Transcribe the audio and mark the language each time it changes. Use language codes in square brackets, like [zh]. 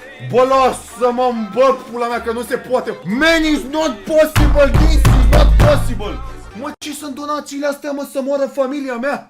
[ro] Bă, lasă-mă, bă, pula mea, că nu se poate! [en] Man, it's not possible, this is not possible! [ro] Mă, ce sunt donațiile astea, mă, să moară familia mea?